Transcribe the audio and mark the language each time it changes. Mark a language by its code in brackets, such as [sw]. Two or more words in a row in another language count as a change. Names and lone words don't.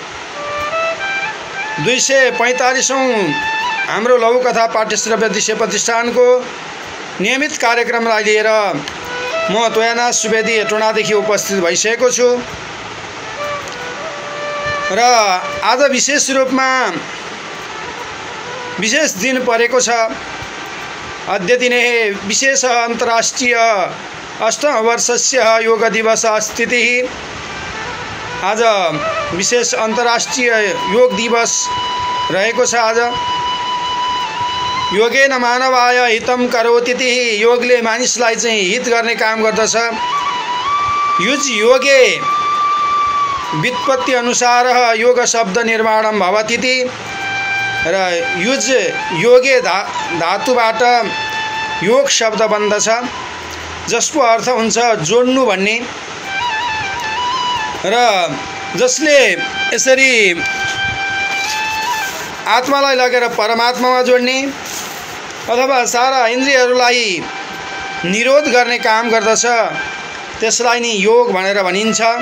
[ne] 245औं हाम्रो लघुकथा पाठ्यश्रव्य दृश्य प्रतिष्ठानको नियमित कार्यक्रमलाई लिएर म तोयानाथ सुवेदी हेटौँडादेखि उपस्थित भइसकेको छु र आज विशेष रूपमा विशेष दिन परेको छ। [sa] अद्य दिने विशेष अन्तर्राष्ट्रिय अष्टमवर्षस्य योग दिवस स्थिति। [ne] आज विशेष अन्तर्राष्ट्रिय योग दिवस रहेको छ। [sa] आज योगेन मानवाय हितम करोतीति, [ne] योगले मानिसलाई चाहिँ हित गर्ने काम गर्दछ। [sa] युज योगे [ne] व्युत्पत्ति अनुसार [sa] योग शब्द निर्माणम भवतीति [ne] र [sa] युज योगे [ne] धातुबाट योग शब्द बन्दछ, जसको अर्थ हुन्छ जोड्नु भन्ने। र जसले यसरी आत्मालाई लगेर परमात्मामा जोड्ने अथवा सारा इन्द्रियहरूलाई निरोध गर्ने काम गर्दछ, त्यसलाई नि योग भनेर भनिन्छ।